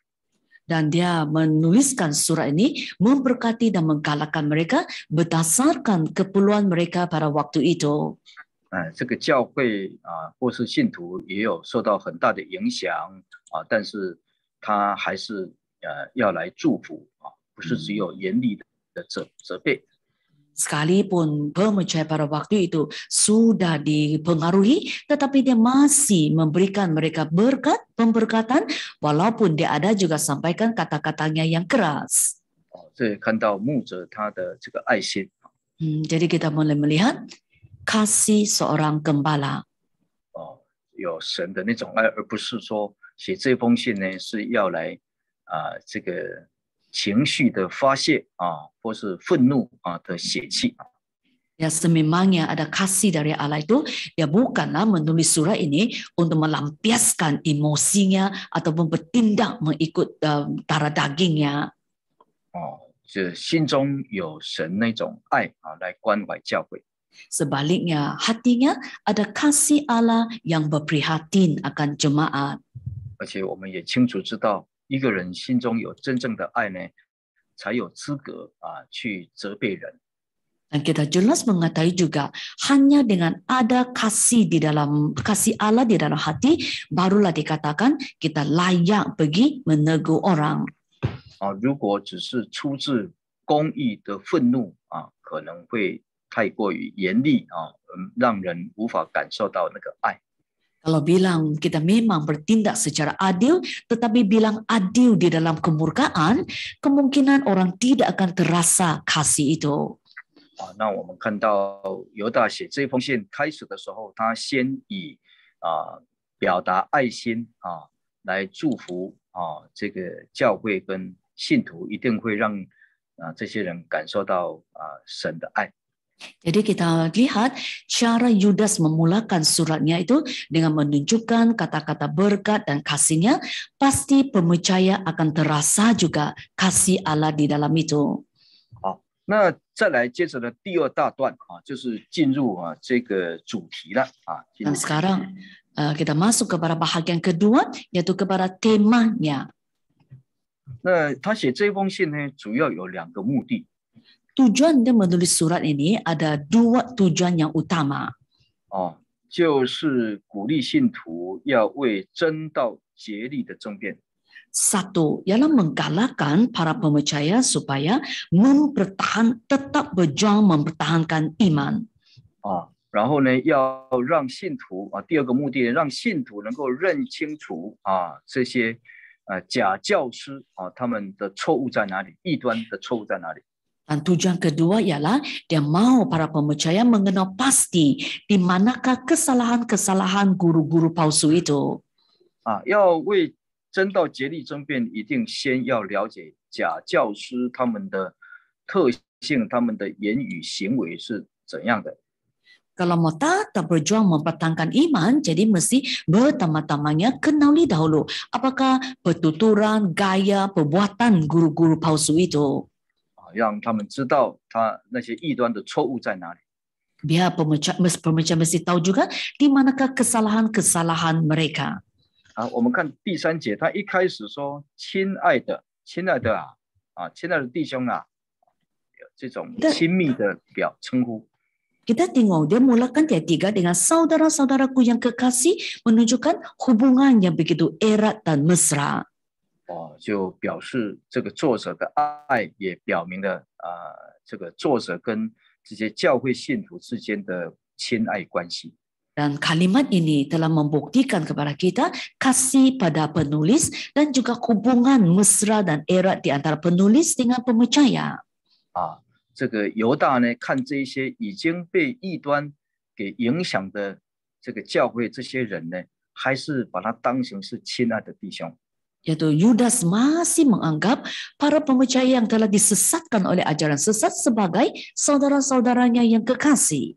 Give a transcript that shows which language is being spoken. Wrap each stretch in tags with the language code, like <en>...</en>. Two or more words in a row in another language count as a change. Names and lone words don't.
<ms>Dan dia menuliskan surat ini memberkati dan menggalakkan mereka berdasarkan keperluan mereka pada waktu itu.</ms> <zh>这个教会或是信徒也有受到很大的影响但是他还是要来祝福不是只有严厉的责备。</zh> <ms>Sekalipun percaya pada waktu itu sudah dipengaruhi, tetapi dia masih memberikan mereka berkat, pemberkatan, walaupun dia ada juga sampaikan kata-katanya yang keras.</ms> <zh>这看到牧者他的这个爱心。</zh> <ms>Jadi kita mulai melihat kasih seorang gembala.</ms> <zh>有神的那种爱，而不是说写这封信呢是要来这个情绪的发泄或是愤怒的血气。</zh> <ms>Ya, sememangnya ada kasih dari Allah itu, dia bukanlah menulis surat ini untuk melampiaskan emosinya ataupun bertindak mengikut darah dagingnya.</ms> <zh>这心中有神那种爱来关怀教会。</zh> <ms>Sebaliknya, hatinya ada kasih Allah yang berprihatin akan jemaat.</ms> <zh>而且我们也清楚知道，一个人心中有真正的爱呢，才有资格去责备人。</zh> <ms>Dan kita jelas mengetahui juga hanya dengan ada kasih Allah di dalam hati, barulah dikatakan kita layak pergi menegur orang.</ms> <zh>如果只是出自公义的愤怒可能会太过于严厉让人无法感受到那个爱。</zh> <ms>Kalau bilang kita memang bertindak secara adil, tetapi bilang adil di dalam kemurkaan, kemungkinan orang tidak akan terasa kasih itu.</ms> <zh>那我们看到犹大写这封信开始的时候，他先以表达爱心来祝福这个教会跟信徒，一定会让这些人感受到神的爱。</zh> <ms>Jadi kita lihat cara Yudas memulakan suratnya itu dengan menunjukkan kata-kata berkat dan kasihnya, pasti percaya akan terasa juga kasih Allah di dalam itu.</ms> <zh>那再来接着的第2大段就是进入这个主题了</zh> <ms>Dan sekarang kita masuk kepada bahagian kedua, yaitu kepada temanya.</ms> <zh>那他写这封信呢，主要有2个目的。</zh> <ms>Tujuan dia menulis surat ini ada 2 tujuan yang utama.</ms> <zh>就是鼓励信徒要为真道竭力的争辩。</zh> <ms>Satu, ialah menggalakkan para percaya supaya tetap berjuang mempertahankan iman.</ms> <zh>然后呢，要让信徒第2个目的，让信徒能够认清楚这些假教师他们的错误在哪里，异端的错误在哪里。</zh> <ms>Dan tujuan kedua ialah dia mau para percaya mengenal pasti di manakah kesalahan-kesalahan guru-guru palsu itu.</ms> <zh>要为真道竭力争辩，一定先要了解假教师他们的特性，他们的言语行为是怎样的。</zh> <ms>Kalau mau tetap berjuang mempertahankan iman, jadi mesti pertama-tamanya kenali dahulu apakah petuturan, gaya, perbuatan guru-guru palsu itu.</ms> <zh>让他们知道他那些异端的错误在哪里。</zh> <ms>Biar pemecah mesti tahu juga di manakah kesalahan-kesalahan mereka.</ms> <zh>我们看第3节，他一开始说：“亲爱的，亲爱的亲爱的弟兄啊，这种亲密的称呼。”</zh> <ms>Kita tengok dia mulakan ayat 3 dengan saudara-saudaraku yang kekasih, menunjukkan hubungan yang begitu erat dan mesra.</ms> <zh>就表示这个作者的爱，也表明了这个作者跟这些教会信徒之间的亲爱关系。</zh> <ms>Dan kalimat ini telah membuktikan kepada kita kasih pada penulis dan juga hubungan mesra dan erat di antara penulis dengan pemecaya.</ms> <zh>这个犹大呢，看这些已经被异端给影响的这个教会这些人呢，还是把他当成是亲爱的弟兄。</zh> <ms>Yaitu Yudas masih menganggap para pemecaya yang telah disesatkan oleh ajaran sesat sebagai saudara-saudaranya yang kekasih.</ms>